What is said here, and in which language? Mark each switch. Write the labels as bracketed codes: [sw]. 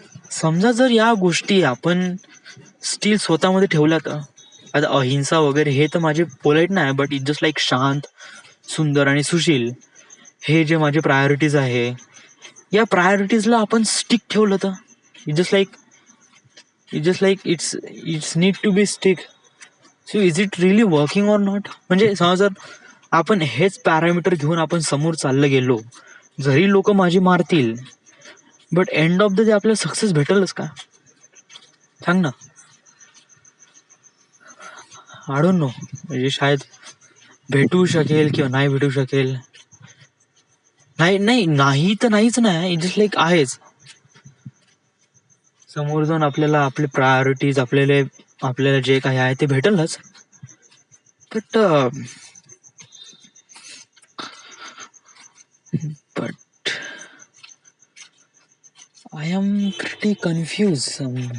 [mr] समजा जर या गोष्टी आपण स्टील स्वतःमध्ये ठेवल्या तर, आता अहिंसा वगैरे हे तर माझे पोलाईट नाही, [en] but it just like [mr] शांत, सुंदर आणि सुशील, हे जे माझे प्रायोरिटीज आहे, या प्रायोरिटीजला आपण स्टिक ठेवलं तर [en] It's need to be stick. So is it really working or not? [mr] म्हणजे समजा जर आपण हेच पॅरामीटर घेऊन आपण समोर चाललं गेलो, जरी लोक माझी मारतील, [en] but end of the day [mr] आपल्याला सक्सेस भेटेलच का? सांग ना. [en] I don't know, [mr] म्हणजे शायद भेटू शकेल किंवा नाही भेटू शकेल. नाही तर नाहीच नाही, [en] it just like [mr] आहेच. समोर जाऊन आपल्याला आपले प्रायोरिटीज, आपल्याला जे काही आहे ते भेटेलच. [en] But I am pretty confused.